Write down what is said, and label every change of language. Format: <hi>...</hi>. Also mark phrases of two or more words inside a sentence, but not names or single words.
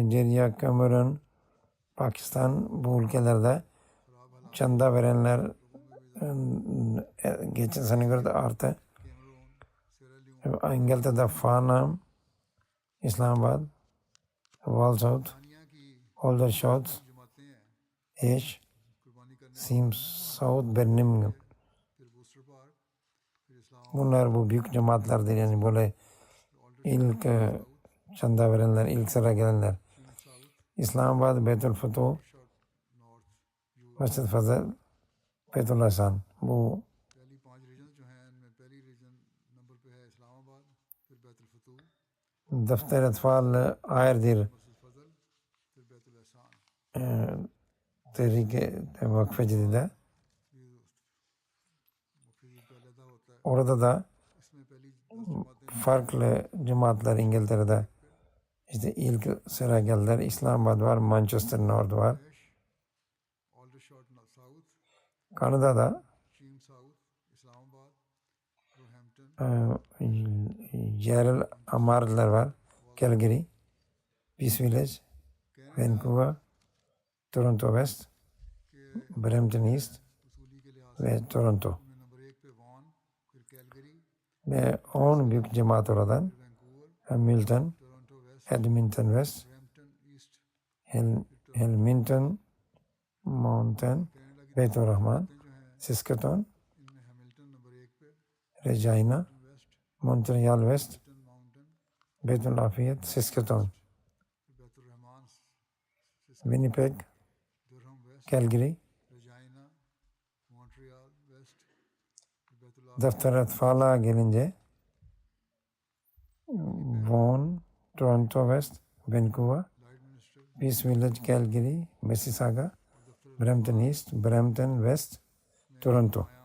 <tr>Nijerya, Kamerun, Pakistan bu ülkelerde çanda verenler geçen sene göre de arttı.</tr> <ur>कैमरून, सियरा लियोन,</ur> <tr>İngiltere'de Farnham, İslamabad, Walsall,</tr> <ur>تانیہ کی</ur> <tr>Aldershot,</tr> <ur>جماعتیں ہیں</ur> <tr>Ash,</tr> <ur>قربانی کرنے,</ur> <tr>Sims, South Birmingham.</tr> <ur>پھر بوسٹر پارک، پھر اسلام</ur> <tr>Bunlar bu büyük cemaatlerdir, yani böyle ilk çanda verenler, ilk sıra gelenler.</tr> <ur>साउथ,</ur> <tr>İslamabad, Beytül Futuh,</tr> <ur>नॉर्थ,</ur> <tr>Mescid Fazıl, Beytül Hasan. Bu</tr> <ur>پہلی 5 ریجن جو ہیں ان میں پہلی ریجن نمبر پہ ہے اسلام آباد، پھر بیت الفتوح,</ur> <tr>Defter Etfal ayrıdır.</tr> <ur>مسجد فضل، پھر بیت الاحسان.</ur> <tr>Tehrike Vakfe Cedid'de.</tr> <ur>یہ وقف عید کا علیحدہ ہوتا ہے.</ur> <tr>Orada da</tr> <ur>اس میں پہلی 10 جماعتیں</ur> <tr>farklı cemaatler İngiltere'de. İşte ilk sıra geldiler. İslamabad var, Manchester North var.</tr> <ur>ऑल्डरशॉट साउथ,</ur> <tr>Kanada'da</tr> <ur>शीम साउथ, इस्लामाबाद, रोहैम्पटन,</ur> <tr>yerel amarlar var. Calgary.</tr> <ur>पीस विलेज, वैंकूवर, टोरंटो वेस्ट, ब्रैम्पटन ईस्ट,</ur> <tr>ve Toronto. Ve 10 büyük cemaat oradan. Hamilton, Edmonton West, Hamilton Mountain, Beitur Rahman, Saskatoon, Regina, Montreal West, Beitur Lafayette, Saskatoon, Winnipeg, Calgary, Daftar Atfal'a gelince Vaughan, Toronto West, Vancouver, Peace Village, Calgary, Mississauga, Brampton East, Brampton West, Toronto.</tr>